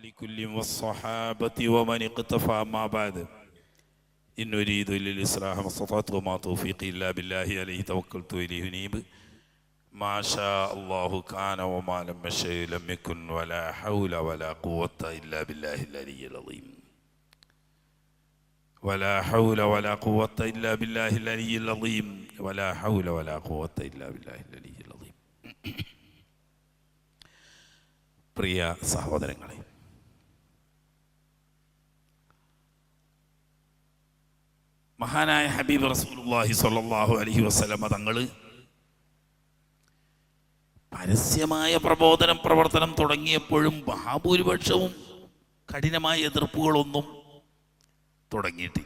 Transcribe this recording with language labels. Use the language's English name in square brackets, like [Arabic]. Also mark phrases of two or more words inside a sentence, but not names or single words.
[Arabic] كل والصحابة ومن اقتفى ما بعد إن أريد إلا الإصلاح ما استطعت وما توفيقي إلا بالله عليه توكلت إليه أنيب ما شاء الله كان وما لم يشأ لم يكن ولا حول ولا قوة إلا بالله العلي العظيم ولا حول ولا قوة إلا بالله العلي العظيم ولا حول ولا قوة إلا بالله العلي العظيم. [Malayalam] പ്രിയ സഹോദരങ്ങളെ, മഹാനായ ഹബീബ് [Arabic] رسول الله صلى الله عليه وسلم [Malayalam] തങ്ങൾ പരസ്യമായ പ്രവർത്തനം തുടങ്ങിയപ്പോഴും മഹാഭൂരിപക്ഷവും കഠിനമായ എതിർപ്പുകളൊന്നും തുടങ്ങിയിട്ടില്ല.